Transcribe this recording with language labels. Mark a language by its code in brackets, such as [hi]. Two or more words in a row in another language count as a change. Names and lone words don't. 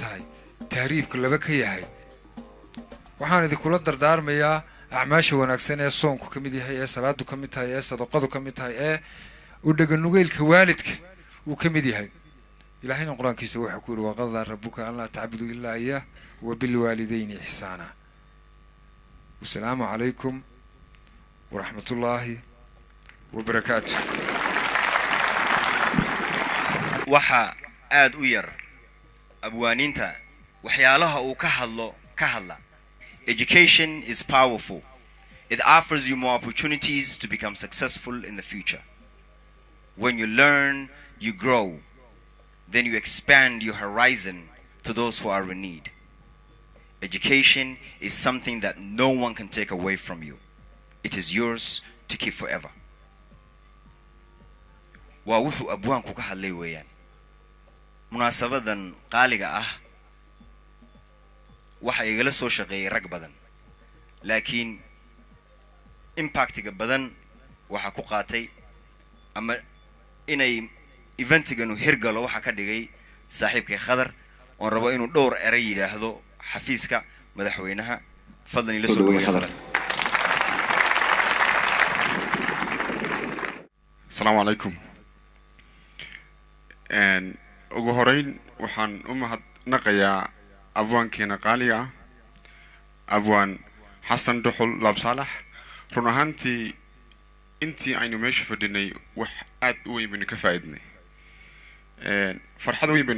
[so] tahay taariibku laba ka yahay waxaan idinkula dardaarmayaa acmaasha wanaagsan ee soonku ka mid yahay ee salaadu ka mid tahay ee sadaqadu ka mid tahay ee u dhaganugeelka waalidka uu ka mid yahay ilaahayna quraankiisa waxa ku yiri [ar] وقضى ربك ألا تعبدوا إلا إياه وبالوالدين إحسانا والسلام عليكم ورحمة الله وبركاته [so] waxa aad u yar abwaaninta waxyaalaha uu ka hadla [en] education is powerful. It offers you more opportunities to become successful in the future. When you learn, you grow. Then you expand your horizon to those who are in need. Education is something that no one can take away from you. It is yours to keep forever. [so] Waa wuxuu abwaanku ka hadlay weeyaan munaasabadan qaaliga ah waxa igala soo shaqeeyay rag badan laakiin impactiga badan waxa ku qaatay ama inay eventigan uu hirgalo waxa ka dhigay saaxiibkay Khadar oo rabo inuu dhowr eray yiraahdo xafiiska madaxweynaha fadlan ila soo dhaweey Khadar. [ar] السلام عليكم. [so] ugu horeyn waxaan u mahadnaqayaa abwaankeena qaaliga abwaan xasan duxul lab salax run ahaantii intii aynu meesha fadhinay wax aad u weyn ka faa'iidnay farxad weyn bay